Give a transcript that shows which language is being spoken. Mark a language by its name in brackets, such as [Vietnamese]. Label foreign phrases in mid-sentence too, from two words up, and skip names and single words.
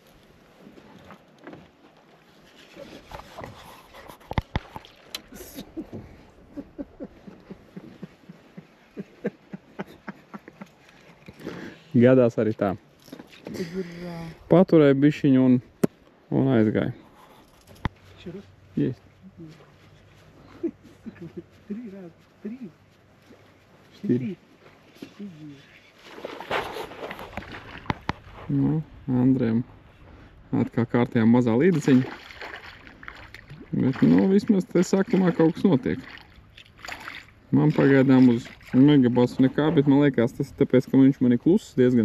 [Latvian] Gadās arī tā. Paturēja bišķiņu un aizgāja. Šurus? [Russian] Есть. 3 раза. 3. 4. Иди. [Latvian] Nu, Andrejam atkal kārtējā mazā līdeciņa. Bet, nu, vismaz te sākumā kaut kas notiek. Man pagaidām uz megabasu nekā, bet man liekas, tas ir tāpēc, ka viņš man ir kluss diezgan.